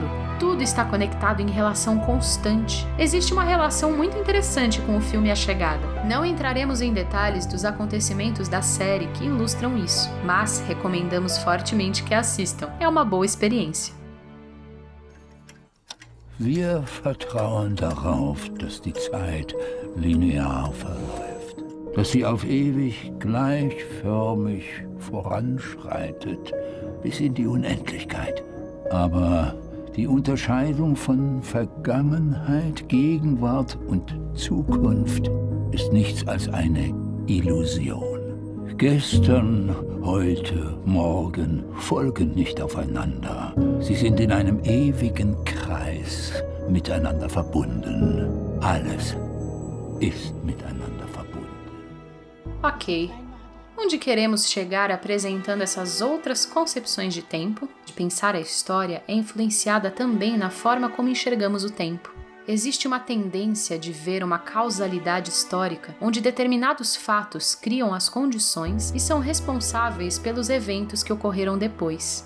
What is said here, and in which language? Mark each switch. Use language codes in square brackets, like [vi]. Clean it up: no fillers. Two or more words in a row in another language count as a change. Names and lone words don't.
[pt] Tudo está conectado em relação constante. Existe uma relação muito interessante com o filme A Chegada. Não entraremos em detalhes dos acontecimentos da série que ilustram isso, mas recomendamos fortemente que assistam. É uma boa experiência. [de] Wir vertrauen darauf, dass die Zeit linear verläuft, dass sie auf ewig gleichförmig voranschreitet, bis in die Unendlichkeit. Aber die Unterscheidung von Vergangenheit, Gegenwart und Zukunft ist nichts als eine Illusion. Gestern, heute, morgen folgen nicht aufeinander. Sie sind in einem ewigen Kreis miteinander verbunden. Alles ist miteinander verbunden. [pt] Ok. Onde queremos chegar apresentando essas outras concepções de tempo, de pensar a história, é influenciada também na forma como enxergamos o tempo. Existe uma tendência de ver uma causalidade histórica, onde determinados fatos criam as condições e são responsáveis pelos eventos que ocorreram depois.